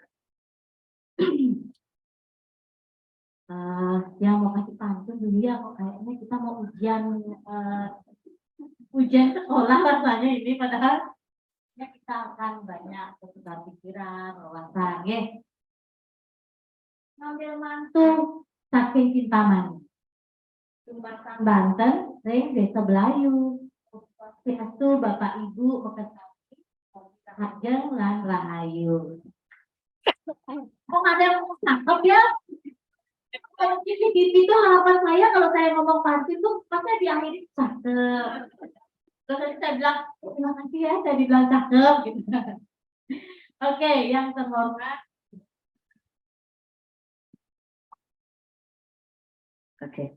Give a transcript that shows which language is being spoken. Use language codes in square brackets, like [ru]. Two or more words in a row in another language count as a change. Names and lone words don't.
[id] Yang mau kasih pantun dulu ya, kok kayaknya kita mau ujian sekolah rasanya ini, padahal ya kita akan banyak bertukar pikiran, wawasan ya. [ban] Ngambil mantu saking Kintamani. Sumbatan Banten, ring Desa Belayu. Swastiastu Bapak Ibu Bekasati, Harjeng lan Rahayu. [id] Kok ada yang tangkap ya? Itu harapan saya kalau saya ngomong pantun tuh pasti diakhiri cakep. Terus saya bilang terima kasih ya, saya dibilang cakep gitu. Oke, yang terhormat. Oke.